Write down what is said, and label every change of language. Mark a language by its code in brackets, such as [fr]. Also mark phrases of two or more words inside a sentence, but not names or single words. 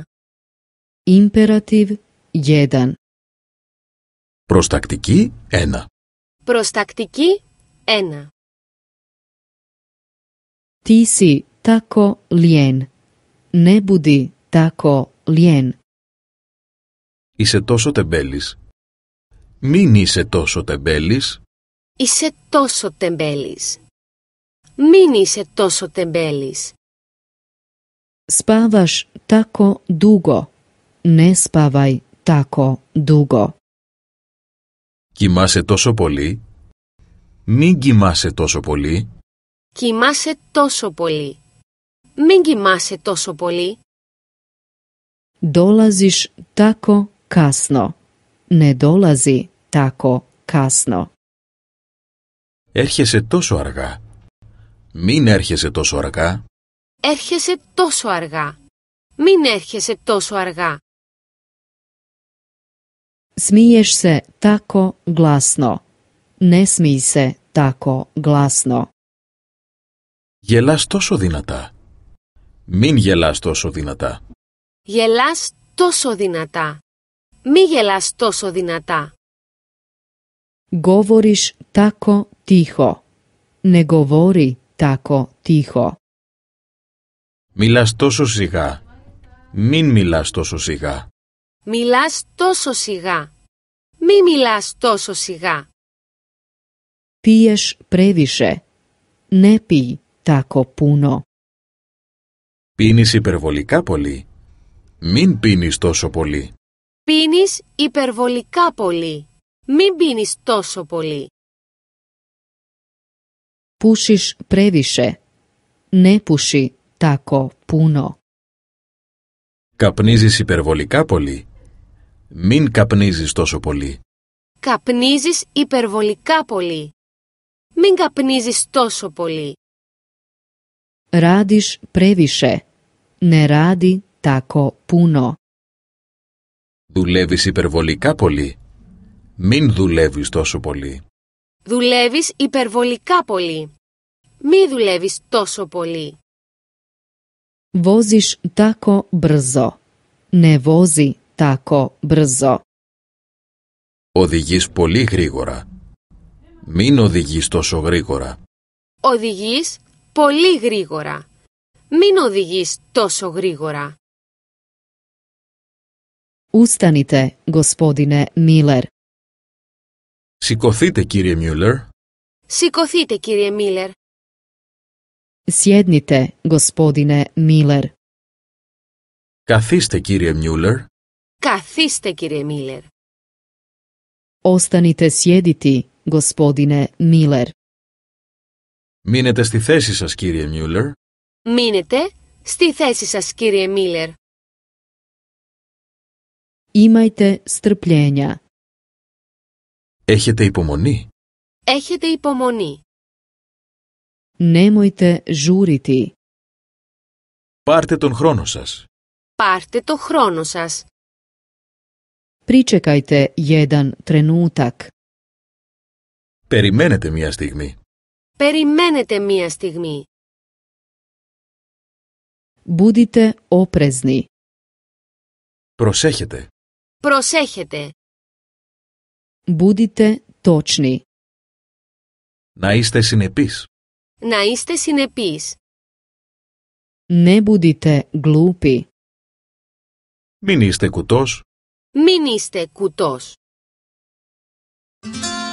[hr] Imperativ 1. [el] Προστακτική 1. Προστακτική 1. [hr] Ti si tako lijen. Ne budi tako lijen. [el] Είσαι τόσο τεμπέλης. Μην είσαι τόσο τεμπέλης. Είσαι τόσο τεμπέλης. Μην είσαι τόσο τεμπέλης. [hr] Spavaš tako dugo. Ne spavaj tako dugo. [el] Κοιμάσαι τόσο πολύ. Μην κοιμάσαι τόσο πολύ. Κοιμάσαι τόσο πολύ. Μην κοιμάσαι τόσο πολύ. [hr] Dolaziš tako kasno. Ne dolazi tako kasno. [el] Έρχεσαι τόσο αργά. Μην έρχεσαι τόσο αργά. Έρχεσαι τόσο αργά. Μην έρχεσαι τόσο αργά. [hr] Smiješ se tako glasno. Ne smij se tako glasno. [el] Γελάς τόσο δυνατά. Μην γελάς τόσο δυνατά. Γελάς τόσο δυνατά. Μη γελάς τόσο δυνατά. [hr] Govoriš tako tiho. Ne govori tako tiho. [el] Μιλάς τόσο σιγά. Μην μιλάς τόσο σιγά. Μιλάς τόσο σιγά. Μη μιλάς τόσο σιγά. [hr] Piješ previše. Ne pij tako puno. [el] Πίνεις υπερβολικά πολύ. Μην πίνεις τόσο πολύ. Πίνεις υπερβολικά πολύ. Μην πίνεις τόσο πολύ. [hr] Pušiš previše. Ne puši tako puno. [el] Καπνίζεις υπερβολικά πολύ. Μην καπνίζεις τόσο πολύ. Καπνίζεις υπερβολικά πολύ. Μην καπνίζεις τόσο πολύ. [hr] Radiš previše. Ne radi tako puno. [el] Δουλεύεις υπερβολικά πολύ. Μην δουλεύεις τόσο πολύ. Δουλεύεις υπερβολικά πολύ. Μη δουλεύεις τόσο πολύ. [hr] Voziš tako brzo. Ne vozi tako brzo. [el] Οδηγείς πολύ γρήγορα. Μην οδηγείς τόσο γρήγορα. Οδηγείς πολύ γρήγορα. Μην οδηγείς τόσο γρήγορα. [hr] Ustanite, gospodine Miller. [el] Σηκωθείτε, κύριε Μιούλερ. Σηκωθείτε, κύριε Μίλερ. [hr] Sjednite, gospodine Miller. [el] Καθίστε, κύριε Μιούλερ. Καθίστε, κύριε Μίλερ. [hr] Ostanite sjediti, gospodine Miller. [el] Μείνετε στη θέση σας, κύριε Μιούλερ. Μείνετε στη θέση σας, κύριε Μίλερ. [hr] Imajte strpljenja. [el] Έχετε υπομονή. Έχετε υπομονή. [hr] Nemojte žuriti. [el] Πάρτε τον χρόνο σας. Πάρτε το χρόνο σας. [hr] Pričekajte jedan trenutak. [el] Περιμένετε μία στιγμή. Περιμένετε μία στιγμή. [hr] Budite oprezni. [el] Προσέχετε. Προσέχετε. [hr] Budite točni. [el] Να είστε συνεπείς. Να είστε συνεπείς. [hr] Ne budite glupi. [el] Μην είστε κουτός. Μην είστε κουτός.